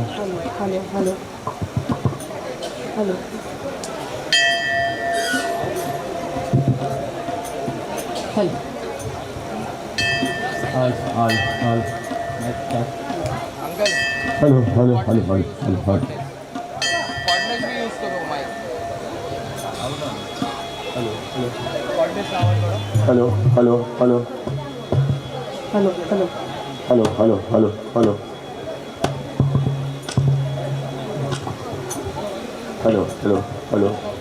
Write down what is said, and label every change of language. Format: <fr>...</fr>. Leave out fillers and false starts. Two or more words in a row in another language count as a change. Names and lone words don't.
<en>Hello, hello. Hello. Hello. All. अंकल Hello, hello, hello, hello, hello, hello.</en> <hi>कॉर्डिनेट भी यूज करो माइक.</hi> <en>Hello, hello.</en> <mr>कॉर्डिनेट लावा थोड़ा.</mr> <en>Hello, hello, hello. Hello, hello. Hello, hello, hello, hello. Hello, hello, hello.</en>